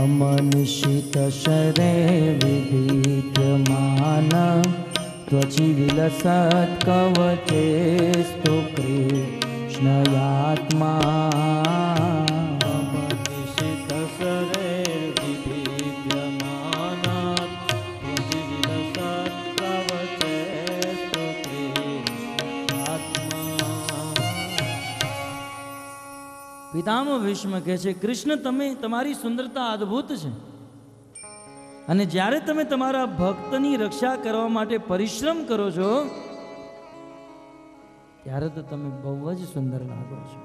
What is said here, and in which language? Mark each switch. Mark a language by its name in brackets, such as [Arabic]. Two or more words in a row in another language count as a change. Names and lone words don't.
[Sanskrit] मम निशित शरे विभिद्यमान त्वचि विलसत् कवचे स्तु कृष्णयात्मा. मम निशित शरे विभिद्यमाना त्वचि विलसत् कवचे स्तु कृष्णयात्मा. [Gujarati] પિતામહ ભીષ્મ કહે છે કૃષ્ણ તમે તમારી સુંદરતા અદ્ભુત છે અને જ્યારે તમે તમારા ભક્તની રક્ષા કરવા માટે પરિશ્રમ કરો છો ત્યારે તો તમે બહુ જ સુંદર લાગો છો.